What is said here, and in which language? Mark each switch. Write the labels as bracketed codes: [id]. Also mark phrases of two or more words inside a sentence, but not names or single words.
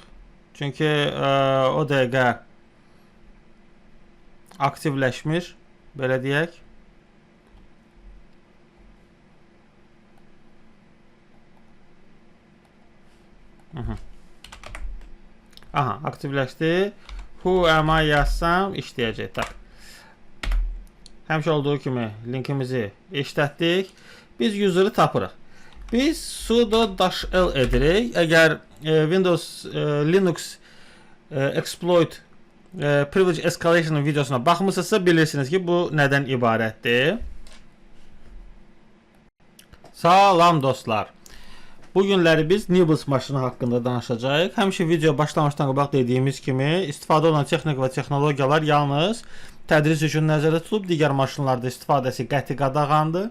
[az] Çünki o dəqiqə aktivləşmir, belə deyək. Aha, aktivləşdi. [en] Who am I [az] yazsam işləyəcək. Tak. Həmişə olduğu kimi linkimizi işlətdik. Biz user'ı tapırıq. Biz sudo -l edirik. Əgər Windows Linux [en] exploit privilege escalation [az] videosuna baxmısınızsa bilirsiniz ki, bu nədən ibarətdir. Salam dostlar. Bu günləri biz Nibbles maşını haqqında danışacağıq. Həmişə video başlamışdan qabaq dediyimiz kimi, istifadə olunan texnik və texnologiyalar yalnız tədris üçün nəzərdə tutulub, digər maşınlarda istifadəsi qəti qadağandır.